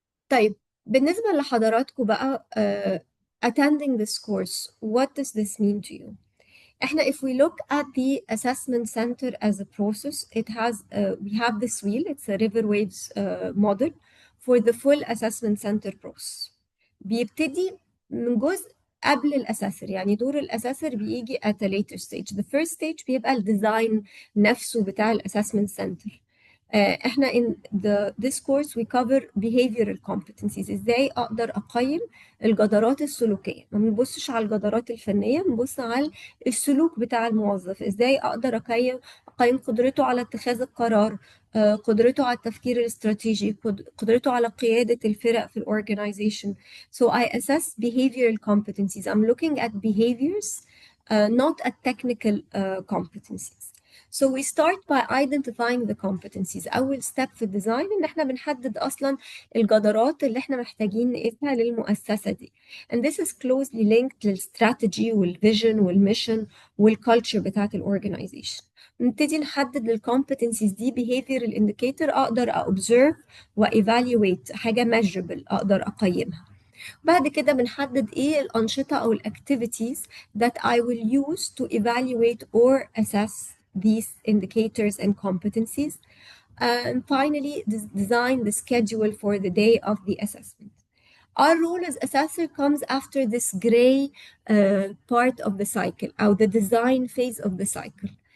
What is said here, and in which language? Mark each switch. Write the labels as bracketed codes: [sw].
[ar] طيب بالنسبة لحضراتكم بقى [en] attending this course, what does this mean to you? احنا if we look at the assessment center as a process, it has we have this wheel, it's a river waves model for the full assessment center process. [ar] بيبتدي من جزء قبل الاساسر، يعني دور الاساسر بيجي [en] at a later stage. The first stage [ar] بيبقى الديزاين نفسه بتاع الاسسمنت سنتر. [en] احنا in this course we cover behavioral competencies. [ar] ازاي اقدر اقيم الجدارات السلوكيه، ما بنبصش على الجدارات الفنيه، بنبص على السلوك بتاع الموظف. ازاي اقدر اقيم قدرته على اتخاذ القرار، قدرته على التفكير الاستراتيجي، قدرته على قياده الفرق في الاورجنايزيشن. [en] So I assess behavioral competencies. I'm looking at behaviors, not at technical competencies. So we start by identifying the competencies. [ar] أول step في الديزاين إن إحنا بنحدد أصلاً الجدارات اللي إحنا محتاجين نقيسها للمؤسسة دي. [en] And this is closely linked [ar] للستراتيجي والفيجن والميشن والكالتشر بتاعت الأورجنايزيشن. نبتدي نحدد الكومبتنسيز دي behavioral indicator أقدر أobserve وevaluate، حاجة measurable أقدر أقيمها. بعد كده بنحدد ايه الأنشطة أو [en] activities that I will use to evaluate or assess these indicators and competencies. And finally, design the schedule for the day of the assessment. Our role as assessor comes after this gray part of the cycle, or the design phase of the cycle.